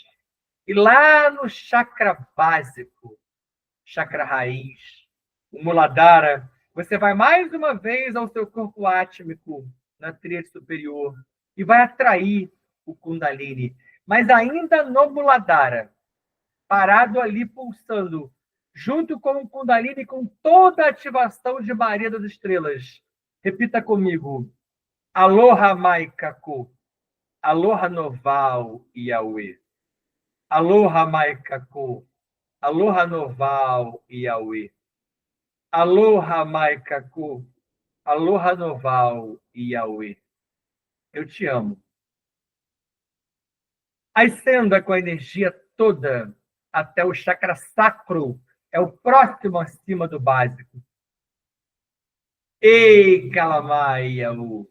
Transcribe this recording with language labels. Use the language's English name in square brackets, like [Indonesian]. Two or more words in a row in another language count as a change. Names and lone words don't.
[Portuguese] E lá no chakra básico, chakra raiz, o Muladhara, você vai mais uma vez ao seu corpo átmico, na tríade superior, e vai atrair o Kundalini. Mas ainda no Muladhara, parado ali pulsando, junto com o Kundalini, com toda a ativação de Maria das Estrelas. Repita comigo. Aloha Maikaku. Aloha Noval Yahweh. Aloha Maikaku. Aloha Noval Yahweh. Aloha Maikaku. Aloha Noval Yahweh. Eu te amo. Ascenda com a energia toda até o chakra sacro, é o próximo acima do básico. Ei, Kalamaiaú!